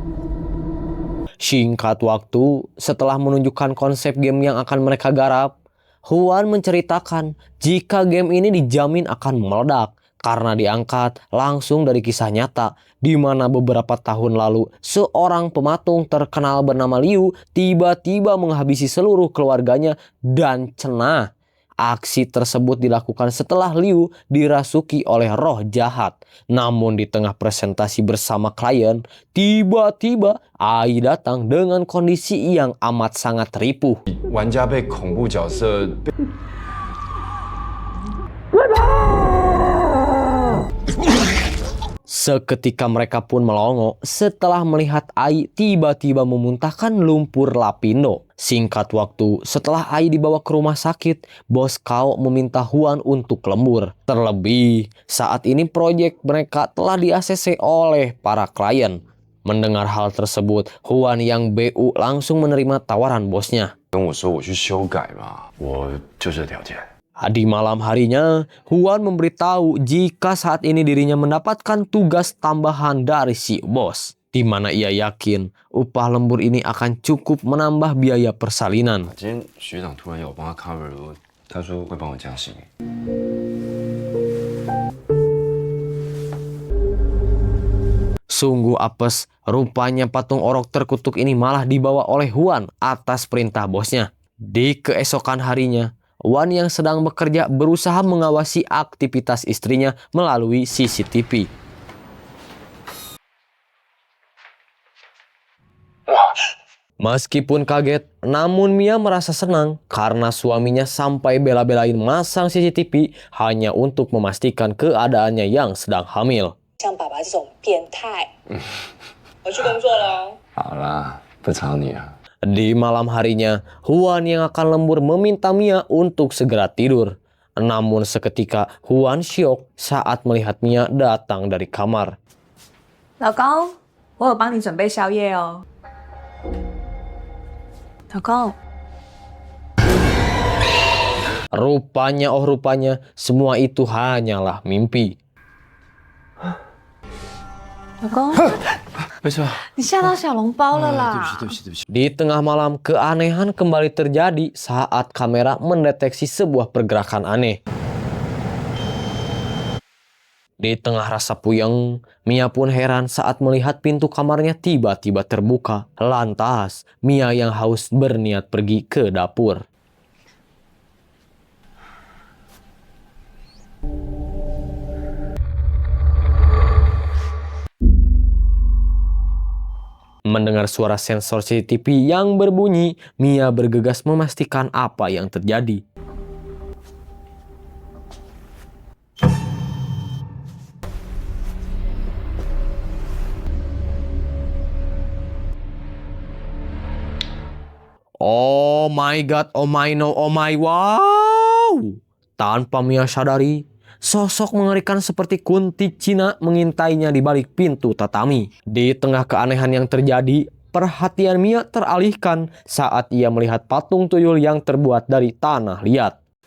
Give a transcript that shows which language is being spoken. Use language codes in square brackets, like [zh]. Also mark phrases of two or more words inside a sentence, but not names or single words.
[id] Singkat waktu, setelah menunjukkan konsep game yang akan mereka garap, Huan menceritakan jika game ini dijamin akan meledak karena diangkat langsung dari kisah nyata di mana beberapa tahun lalu seorang pematung terkenal bernama Liu tiba-tiba menghabisi seluruh keluarganya dan cenah. Aksi tersebut dilakukan setelah Liu dirasuki oleh roh jahat. Namun di tengah presentasi bersama klien, tiba-tiba Ai datang dengan kondisi yang amat sangat ripuh. 玩家被恐怖角色被 Seketika mereka pun melongo setelah melihat Ai tiba-tiba memuntahkan lumpur lapindo. Singkat waktu, setelah Ai dibawa ke rumah sakit, Bos Kao meminta Huan untuk lembur. Terlebih, saat ini proyek mereka telah di-ACC oleh para klien. Mendengar hal tersebut, Huan yang BU langsung menerima tawaran bosnya. [zh] 跟我说我去修改嘛，我就这条件。 [id] Di malam harinya, Huan memberitahu jika saat ini dirinya mendapatkan tugas tambahan dari si bos, di mana ia yakin upah lembur ini akan cukup menambah biaya persalinan. [zh] 今天学长突然要我帮他 cover，他说会帮我加薪。 [id] Sungguh apes, rupanya patung orok terkutuk ini malah dibawa oleh Huan atas perintah bosnya. Di keesokan harinya, Wan yang sedang bekerja berusaha mengawasi aktivitas istrinya melalui CCTV. Meskipun kaget, namun Mia merasa senang karena suaminya sampai bela-belain masang CCTV hanya untuk memastikan keadaannya yang sedang hamil. [zh] 像爸爸这种变态，我去工作了。好啦，不吵你了。 [id] Di malam harinya, Huan yang akan lembur meminta Mia untuk segera tidur. Namun seketika Huan syok saat melihat Mia datang dari kamar. [zh] 老公，我有帮你准备宵夜哦。老公， [id] Rupanya semua itu hanyalah mimpi. [zh] 老公，没事吧？你吓到小笼包了对不啦！起，对不起，对不起。 [id] Di tengah malam, keanehan kembali terjadi saat kamera mendeteksi sebuah pergerakan aneh. Di tengah rasa puyeng, Mia pun heran saat melihat pintu kamarnya tiba-tiba terbuka. Lantas, Mia yang haus berniat pergi ke dapur. Mendengar suara sensor CCTV yang berbunyi, Mia bergegas memastikan apa yang terjadi. [en] Oh my god, oh my no, oh my wow! [id] Tanpa Mia sadari, sosok mengerikan seperti kunti Cina mengintainya di balik pintu tatami. Di tengah keanehan yang terjadi, perhatian Mia teralihkan saat ia melihat patung tuyul yang terbuat dari tanah liat.